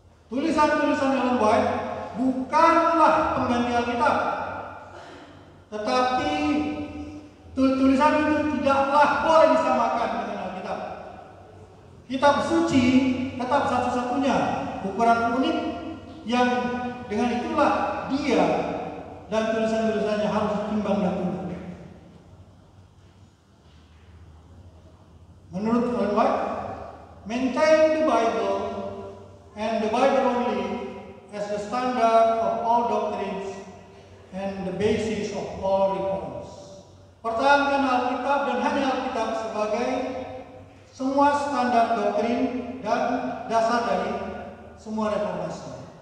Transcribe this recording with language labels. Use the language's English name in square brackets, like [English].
[Indonesian] Tulisan-tulisan Ellen White bukanlah pengganti Alkitab, tetapi tulisan itu tidaklah boleh disamakan dengan Alkitab. Kitab suci tetap satu-satunya ukuran unik yang dengan itulah dia dan tulisan-tulisannya harus ditimbang dan tunduk. Menurut Ellen White, [English] maintain the Bible and the Bible only as the standard of all doctrines and the basis of all reforms. [Indonesian] Pertahankan Alkitab dan hanya Alkitab sebagai semua standar doktrin dan dasar dari semua reformasi.